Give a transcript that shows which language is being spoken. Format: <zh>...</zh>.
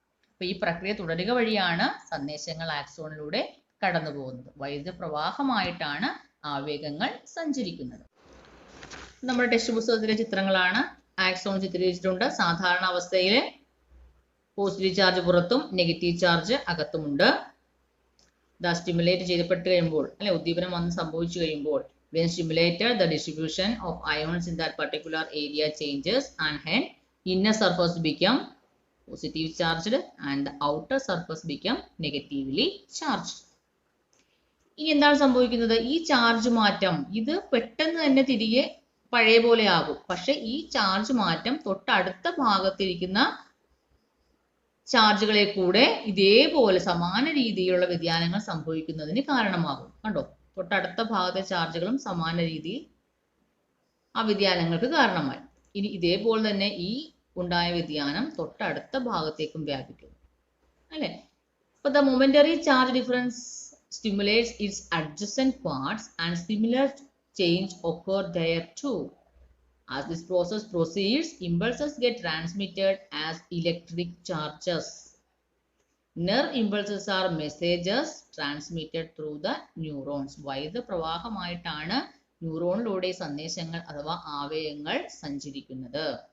<ml>അപ്പൊ ഈ പ്രക്രിയ തുടരുക വഴിയാണ് സന്ദേശങ്ങൾ ആക്സോണിലൂടെ കടന്നു പോകുന്നത്. വൈദ്യുത പ്രവാഹമായിട്ടാണ് ആവേഗങ്ങൾ സഞ്ചരിക്കുന്നത്. നമ്മുടെ ടെക്സ്റ്റ് പുസ്തകത്തിലെ ചിത്രങ്ങളാണ്. ആക്സോൺ ചിത്രീകരിച്ചിട്ടുണ്ട്. സാധാരണ അവസ്ഥയിൽ പോസിറ്റീവ് ചാർജ് പുറത്തും നെഗറ്റീവ് ചാർജ് അകത്തുമുണ്ട്. സ്റ്റിമുലേറ്റ് ചെയ്യപ്പെട്ട് കഴിയുമ്പോൾ അല്ലെ, ഉദ്ദീപനം വന്ന് സംഭവിച്ചു കഴിയുമ്പോൾ</ml> <en>when stimulated, the distribution of ions in that particular area changes and hence inner surface become positive charged and the outer surface become negatively charged.</en> <ml>ഇനി എന്താണ് സംഭവിക്കുന്നത്? ഈ ചാർജ് മാറ്റം ഇത് പെട്ടെന്ന് തന്നെ തിരികെ പഴയ പോലെ ആകും. പക്ഷെ ഈ ചാർജ് മാറ്റം തൊട്ടടുത്ത ഭാഗത്തിരിക്കുന്ന ചാർജുകളെ കൂടെ ഇതേപോലെ സമാന രീതിയിലുള്ള വ്യതിയാനങ്ങൾ സംഭവിക്കുന്നതിന് കാരണമാകും. കണ്ടോ, തൊട്ടടുത്ത ഭാഗത്തെ ചാർജുകളും സമാന രീതിയിൽ ആ വ്യതിയാനങ്ങൾക്ക് കാരണമായി. ഇനി ഇതേപോലെ തന്നെ ഈ ഉണ്ടായ വ്യതിയാനം തൊട്ടടുത്ത ഭാഗത്തേക്കും വ്യാപിക്കുന്നു അല്ലെ.</ml> <en>അപ്പൊ the momentary charge difference stimulates its adjacent parts and similar change occur there too. As this process proceeds, impulses get transmitted as electric charges. Nerve impulses are messages transmitted through the neurons.</en> <ml>വൈദ്യുത പ്രവാഹമായിട്ടാണ് ന്യൂറോണിലൂടെ സന്ദേശങ്ങൾ അഥവാ ആവേഗങ്ങൾ സഞ്ചരിക്കുന്നത്.</ml>